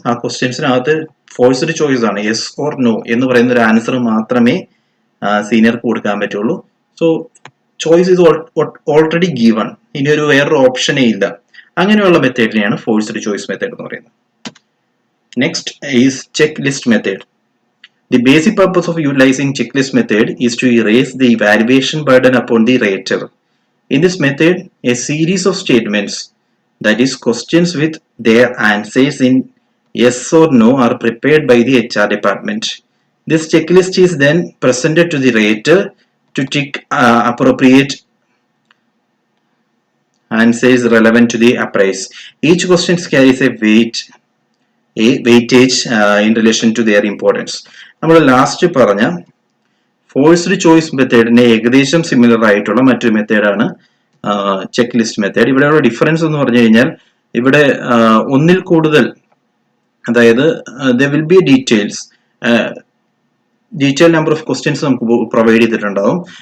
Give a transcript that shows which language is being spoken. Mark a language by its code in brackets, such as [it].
[ml] ആ ക്വസ്റ്റ്യൻസിനകത്ത് forced choice ആണ്, yes or no എന്ന് പറയുന്ന ഒരു ആൻസർ മാത്രമേ സീനിയർക്ക് കൊടുക്കാൻ പറ്റുള്ളൂ. [en] so choice is already given, [ml] ഇനി ഒരു വേറൊരു ഓപ്ഷനേ ഇല്ല. അങ്ങനെയുള്ള മെത്തേഡിനെയാണ് ഫോഴ്സ്ഡ് ചോയ്സ് മെത്തേഡ് എന്ന് പറയുന്നത്. Next is check list method. [en] The basic purpose of utilizing checklist method is to erase the evaluation burden upon the rater. In this method, a series of statements, that is questions with their answers in yes or no, are prepared by the HR department. This checklist is then presented to the rater to tick appropriate answers relevant to the appraise. Each question carries a weightage in relation to their importance. [ml] നമ്മൾ last പറഞ്ഞ forced choice മെത്തേഡിന് ഏകദേശം similar ആയിട്ടുള്ള മറ്റൊരു മെത്തേഡാണ് check list method. ഇവിടെയുള്ള difference എന്ന് പറഞ്ഞു കഴിഞ്ഞാൽ ഇവിടെ ഒന്നിൽ കൂടുതൽ, അതായത് [en] there will be details, [ml] detail number of questions നമുക്ക് പ്രൊവൈഡ് ചെയ്തിട്ടുണ്ടാവും.